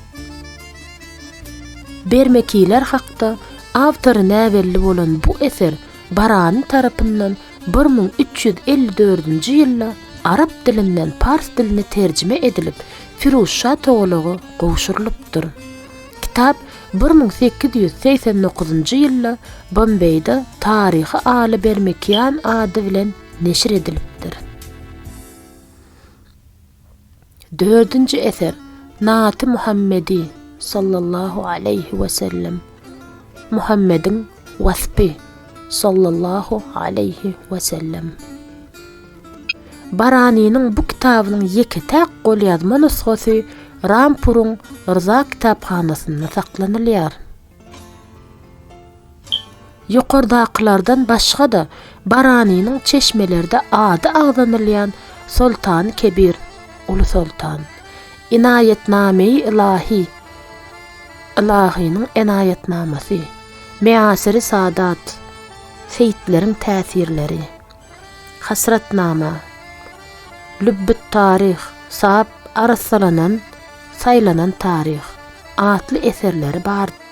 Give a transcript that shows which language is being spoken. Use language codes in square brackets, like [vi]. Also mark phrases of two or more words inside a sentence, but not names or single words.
[tk] Bermekiler hakda awtory näwelli bolan bu eser Barani tarapyndan 1354-nji ýylda arab dilinden pars diline terjime edilip Firuz Şah togalagy gowşurylypdyr. Kitap 1889-njy ýylda Bombayda Taryhy aly Bermekyan ady bilen neşir edilipdir. [tr] Dördüncü eser Naat-ı Muhammedi [ar] صلى الله عليه وسلم, [tr] Muhammed'in vaspi [ar] صلى الله عليه وسلم. [tk] Barani'nin bu kitabynyň ýeketäk golýazma nusgasy Rampur'un Rıza kitaphanasynda saklanylýar. Ýokardakylardan başga da Barani'nin çeşmelerde ady agdanylýan Sultan Kebir, Ulu Sultan, Inayetname-i İlahi, İlahi'nin enayetnamasy, Measir-i Saadat, Seyitlerin täsirleri, Hasratnama, Lübbüt Tarih, Saab arasalanan, saylanan tarih atly eserleri bar.